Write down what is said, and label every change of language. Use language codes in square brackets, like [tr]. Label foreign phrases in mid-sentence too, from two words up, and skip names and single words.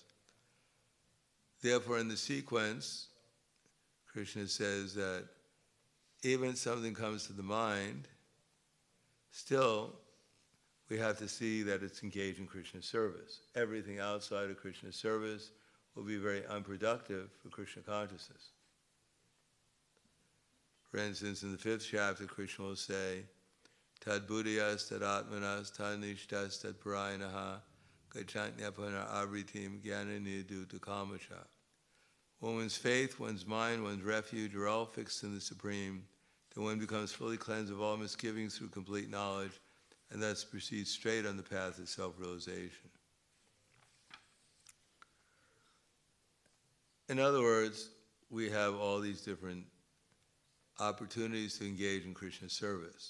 [en] Therefore, in the sequence, Krishna says that even if something comes to the mind, still, we have to see that it's engaged in Krishna's service. Everything outside of Krishna's service will be very unproductive for Krishna consciousness. For instance, in the 5th chapter, Krishna will say, [sa] Tad buddhiyas, tad atmanas, tad nishtas, tad parayanaha, gachantnyapana abritim gyananidu kamasha. [en] One's faith, one's mind, one's refuge are all fixed in the Supreme, then one becomes fully cleansed of all misgivings through complete knowledge, and thus proceeds straight on the path of self-realization. In other words, we have all these different opportunities to engage in Krishna's service.